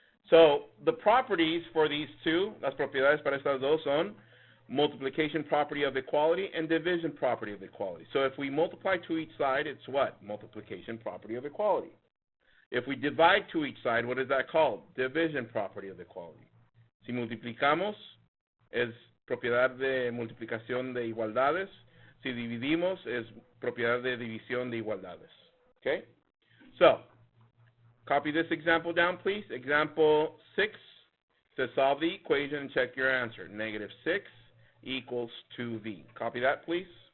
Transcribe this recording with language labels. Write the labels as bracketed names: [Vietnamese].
[English] So the properties for these two, [Spanish] las propiedades para estas dos son [English] multiplication property of equality and division property of equality. So if we multiply to each side, it's what? Multiplication property of equality. If we divide to each side, what is that called? Division property of equality. [Spanish] Si multiplicamos, es propiedad de multiplicación de igualdades. Si dividimos, es propiedad de división de igualdades. [English] Okay? So, copy this example down, please. Example 6, to solve the equation and check your answer. Negative 6 equals 2v. Copy that, please.